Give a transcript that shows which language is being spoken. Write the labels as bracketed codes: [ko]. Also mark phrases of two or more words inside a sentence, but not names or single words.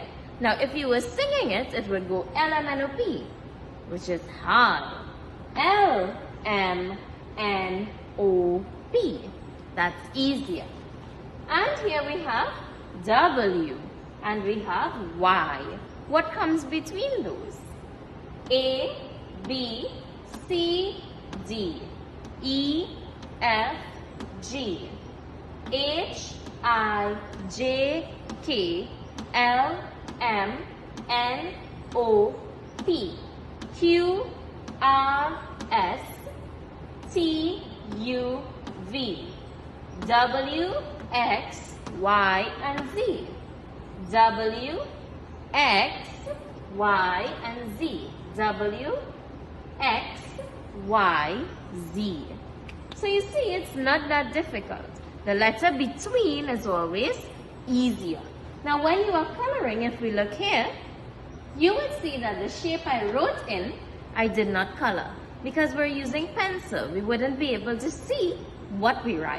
[en] Now if you were singing it, it would go L, M, N, O, P, which is hard. L, M, N, O, P. That's easier. And here we have W and we have Y. What comes between those? A, B, C, D, E, F, G, H, I, J, K, L, M, N, O, P, Q, R, S, T, U, V, W, X, Y, and Z. W, X, Y, and Z. W, X, Y, Z. So you see, it's not that difficult. The letter between is always easier. Now when you are coloring, if we look here, you will see that the shape I wrote in, I did not color. Because we're using pencil, we wouldn't be able to see what we write.